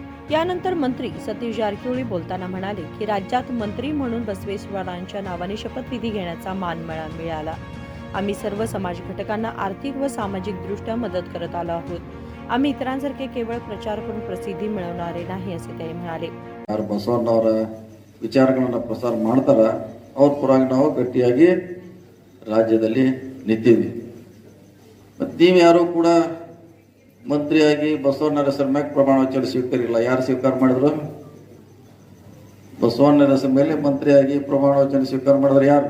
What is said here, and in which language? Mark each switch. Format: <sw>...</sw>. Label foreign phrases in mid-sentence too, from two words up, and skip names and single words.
<mr>यानंतर मंत्री सतीश जारकिहोळी बोलताना म्हणाले की राज्यात मंत्री म्हणून बसवेश्वरांच्या नावाने शपथविधी घेण्याचा मान मिळाला। आम्ही सर्व समाज घटकांना आर्थिक व सामाजिक दृष्ट्या मदत करत आलो आहोत। आम्ही इतरांसारखे केवळ प्रचार करून प्रसिद्धी मिळवणारे नाही असे ते म्हणाले।</mr> <kn>ಬಸವಣ್ಣವರ ವಿಚಾರಗಳನ್ನು ಪ್ರಸಾರ ಮಾಡ್ತಾರ ಅವ್ರ ಪರವಾಗಿ ನಾವು ಗಟ್ಟಿಯಾಗಿ ರಾಜ್ಯದಲ್ಲಿ ನಿಂತಿದ್ವಿ। ಮತ್ತು ನೀವು ಯಾರು ಕೂಡ ಮಂತ್ರಿಯಾಗಿ ಬಸವಣ್ಣರ ಹೆಸರ ಮೇಲೆ ಪ್ರಮಾಣ ವಚನ ಸ್ವೀಕರಿಲ್ಲ। ಯಾರು ಸ್ವೀಕಾರ ಮಾಡಿದ್ರು? ಬಸವಣ್ಣರ ಹೆಸರ ಮೇಲೆ ಮಂತ್ರಿಯಾಗಿ ಪ್ರಮಾಣ ವಚನ ಸ್ವೀಕಾರ ಮಾಡಿದ್ರೆ ಯಾರು?</kn>